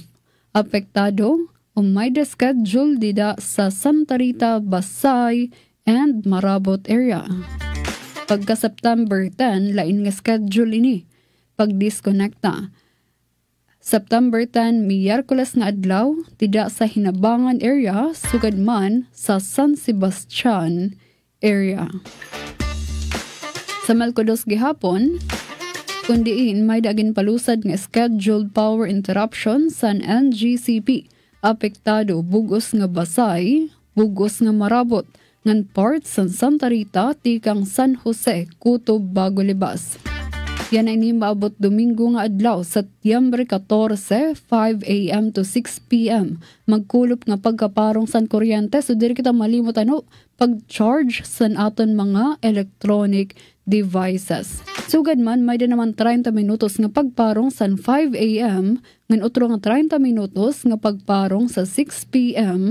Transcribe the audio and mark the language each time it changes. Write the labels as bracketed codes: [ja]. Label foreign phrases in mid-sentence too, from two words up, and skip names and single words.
[war] Apektado o may schedule dida sa Santa Rita, Basay, and Marabot area. Pagka September 10, lain nga schedule ini pag-disconnecta. September 10, Miyerkules nga adlaw, tidak sa Hinabangan area, sugad man sa San Sebastian area. Sa Melcodos gihapon, kundiin may dagin palusad nga [en] scheduled power interruption [war] sa NGCP. Apektado bugos nga Basay, bugos nga Marabot, ngan parts sa Santa Rita, tikang San Jose, Kutob, Bagolibas. Yan ay ni maabot Domingo nga adlaw sa Setyembre 14, 5 a.m. to 6 p.m. Magkulop nga pagkaparong san kuryente, so diri kita malimot pag-charge san aton mga [en] electronic devices. [war] Sugad man, may din naman 30 minutos nga pagparong san 5 a.m. ngan utro nga 30 minutos nga pagparong sa 6 p.m.